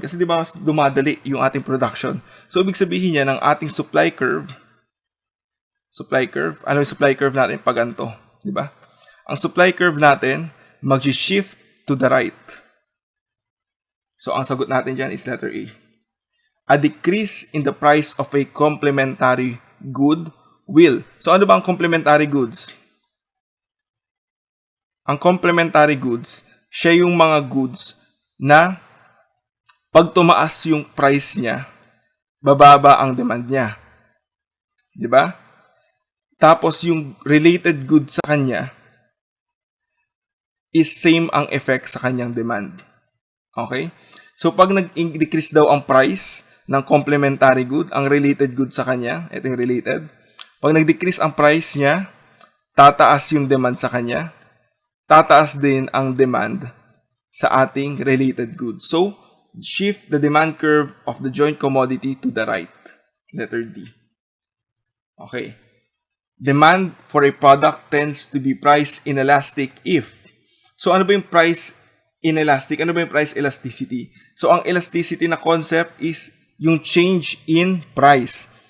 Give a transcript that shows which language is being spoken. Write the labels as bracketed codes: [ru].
[tl] Kasi di ba mas dumadali yung ating production. So, ibig sabihin niya ng ating supply curve, ano yung supply curve natin pag ganito? Di ba? [en] Ang supply curve natin, mag-shift to the right. [tl] So, ang sagot natin dyan is letter A. [en] A decrease in the price of a complementary good will. [tl] So, ano ba ang complementary goods? Ang complementary goods, siya yung mga goods na pag tumaas yung price niya, bababa ang demand niya. Di ba? Tapos yung related goods sa kanya is same ang effect sa kanyang demand. Okay? So pag nag-decrease daw ang price ng complementary good, ang related good sa kanya, ito yung related. Pag nag-decrease ang price niya, tataas yung demand sa kanya, tataas din ang demand sa ating related goods. [en] So, shift the demand curve of the joint commodity to the right. Letter D. Okay. Demand for a product tends to be price inelastic if. [tl] So, ano ba yung price inelastic? Ano ba yung [en] price elasticity? So, ang elasticity na concept is yung change in price.